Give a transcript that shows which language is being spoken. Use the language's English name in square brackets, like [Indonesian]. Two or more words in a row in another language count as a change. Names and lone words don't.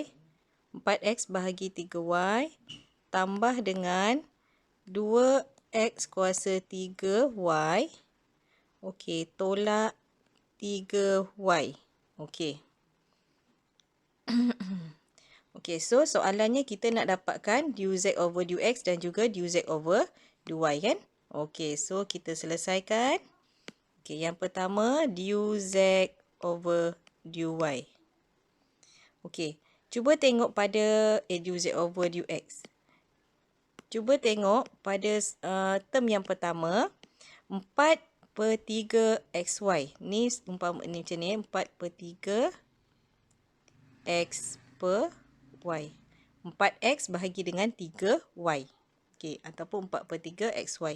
[Malay] 4X bahagi 3Y tambah dengan 2X kuasa 3Y. Okey, tolak 3Y. Okey. Okey, so soalannya kita nak dapatkan [English] du Z over du X [Malay] dan juga du Z over du Y kan? Okey, so kita selesaikan. Okey, yang pertama [English] du Z over du Y. [Malay] Okey, cuba tengok pada [English] du Z over du X. [Malay] Cuba tengok pada term yang pertama, 4/3XY. Ni umpama ni macam ni, 4/3X per Y. 4X bahagi dengan 3Y. Okey, ataupun 4/3XY.